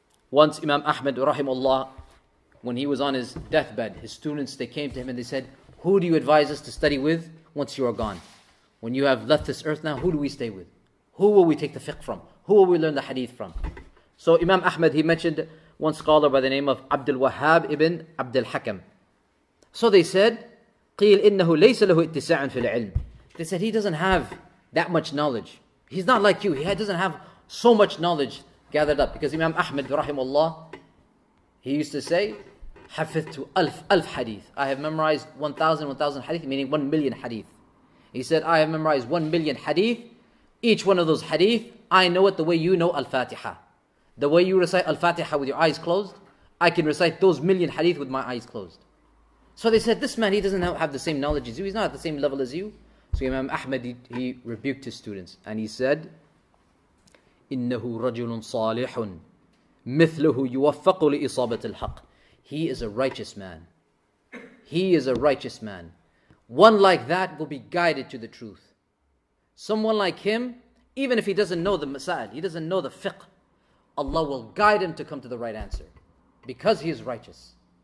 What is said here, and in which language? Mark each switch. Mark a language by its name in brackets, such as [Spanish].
[English] Once Imam Ahmad rahimahullah, when he was on his deathbed, his students, they came to him and they said, who do you advise us to study with once you are gone? When you have left this earth now, who do we stay with? Who will we take the fiqh from? Who will we learn the hadith from? So Imam Ahmad, he mentioned one scholar by the name of Abdul Wahhab ibn Abdul Hakam. So they said, [Arabic] قِيلْ إِنَّهُ لَيْسَ لَهُ اتِّسَاعٌ فِي الْعِلْمِ. [English] They said, he doesn't have that much knowledge. He's not like you. He doesn't have so much knowledge gathered up. Because Imam Ahmad, rahimahullah, he used to say, [Arabic] حَفِظْتُ أَلْف [English] hadith. I have memorized 1,000 hadith, meaning 1 million hadith. He said, I have memorized 1 million hadith. Each one of those hadith, I know it the way you know Al-Fatiha. The way you recite Al-Fatiha with your eyes closed, I can recite those million hadith with my eyes closed. So they said, this man, he doesn't have the same knowledge as you. He's not at the same level as you. So Imam Ahmad, he rebuked his students. And he said, [Arabic] إِنَّهُ رَجُلٌ صَالِحٌ مِثْلُهُ يُوَفَّقُ لِإِصَابَةِ الْحَقِّ. [English] He is a righteous man. He is a righteous man. One like that will be guided to the truth. Someone like him, even if he doesn't know the masail, he doesn't know the fiqh, Allah will guide him to come to the right answer. Because he is righteous.